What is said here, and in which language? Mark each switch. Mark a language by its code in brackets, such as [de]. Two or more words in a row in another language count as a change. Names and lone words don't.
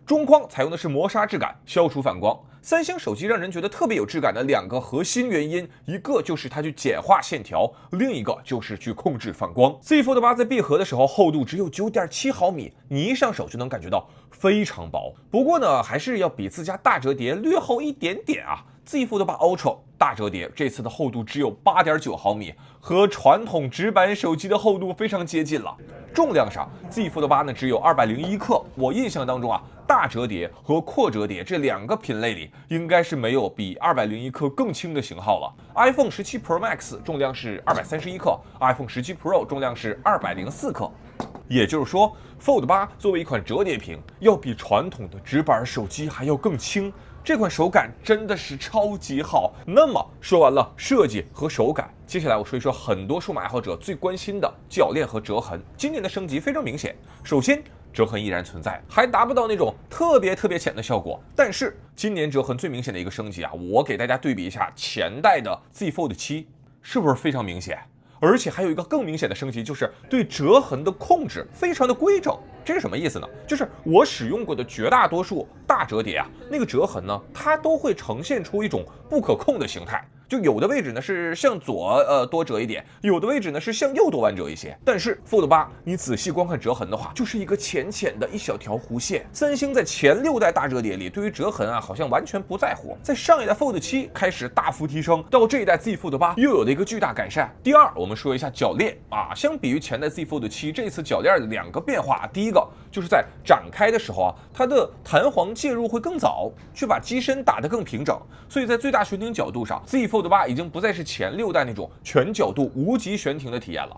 [zh] 中框採用的是磨砂質感，消除反光。三星手機讓人覺得特別有質感的2個核心原因，一個就是它去簡化線條，另一個就是去控制反光。Z Fold 8在閉合的時候厚度只有9.7毫米，你一上手就能感覺到非常薄。不過呢，還是要比自家大折疊略厚一點點啊。Z Fold 8 Ultra 大折疊這次的厚度只有8.9毫米，和傳統直板手機的厚度非常接近了。重量上 Z Fold 8呢只有201克，我印象当中啊，大折疊和擴折疊這2個品類裡，應該是沒有比201克更輕的型號了。iPhone 17 Pro Max 重量是231克，iPhone 17 Pro 重量是204克。也就是說 ，Fold 8 作為一款折疊屏，要比傳統的直板手機還要更輕。這款手感真的是超級好。那麼說完了設計和手感，接下來我說一說很多數碼愛好者最關心的鉸鏈和折痕。今年的升級非常明顯，首先折痕依然存在，還達不到那種特別淺的效果。但是今年折痕最明顯的一個升級啊，我給大家对比一下前代的 Z Fold 7，是不是非常明顯？而且还有一个更明显的升级，就是对折痕的控制非常的规整。这是什么意思呢？就是我使用过的绝大多数大折疊啊，那個折痕呢，它都會呈現出一種不可控的形態。就有的位置呢是向左多折一點，有的位置呢是向右多彎折一些。但是 Fold 8 你仔細觀看折痕的話，就是一個淺的一小條弧線。三星在前6代大折疊裡對於折痕啊好像完全不在乎，在上一代 Fold 7開始大幅提升，到這一代 Z Fold 8又有了一個巨大改善。第二，我們說一下鉸鏈啊，相比於前代 Z Fold 7，這次鉸鏈的2個變化，第一個就是在展開的時候啊，它的彈簧介入會更早，去把機身打得更平整，所以在最大懸停角度上 Z Fold 8已經不再是前6代那種全角度無極懸停的體驗了。